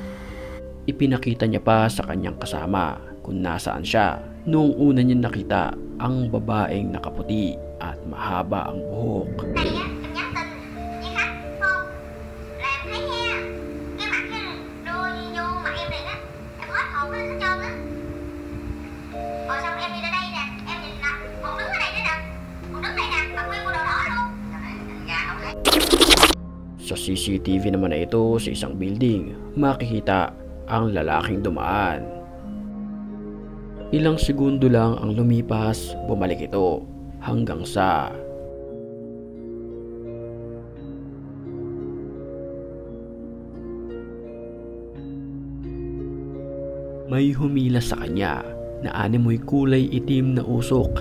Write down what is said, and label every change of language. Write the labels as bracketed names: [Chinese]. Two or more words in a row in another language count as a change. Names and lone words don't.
[Filipino] Ipinakita niya pa sa kanyang kasama kung nasaan siya noong una niya nakita ang babaeng nakaputi at mahaba ang buhok. [Vietnamese] Này á, em nhắn tin với khách không? Là em thấy nha, cái mặt cái đưa vô mặt em này á, em hết hồn lên hết trơn á. Rồi xong em đi ra đây nè, em nhìn nè, còn đứng ở đây nữa nè, còn đứng đây nè, mặc nguyên bộ đồ đỏ luôn. Ra không thấy. [Filipino] Sa CCTV naman na ito sa isang building, makikita ang lalaking dumaan. Ilang segundo lang ang lumipas, bumalik ito hanggang sa may humila sa kanya na animoy kulay itim na usok.